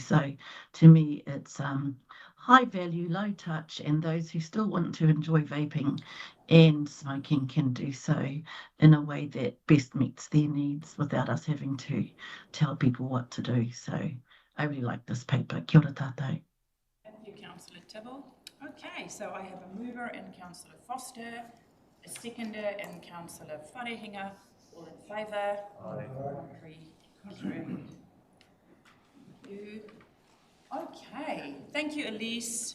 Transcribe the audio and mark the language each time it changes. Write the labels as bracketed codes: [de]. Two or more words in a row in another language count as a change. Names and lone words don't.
[en] So to me, it's high value, low touch, and those who still want to enjoy vaping and smoking can do so in a way that best meets their needs without us having to tell people what to do. So I really like this paper. [mi] Kia ora tātou. [en] Thank you, Councillor Tibble. Okay, so I have a mover in Councillor Foster, a seconder in Councillor Wharehinga. All in favour? Aye. Contrary? Thank you. Okay, thank you, Elise.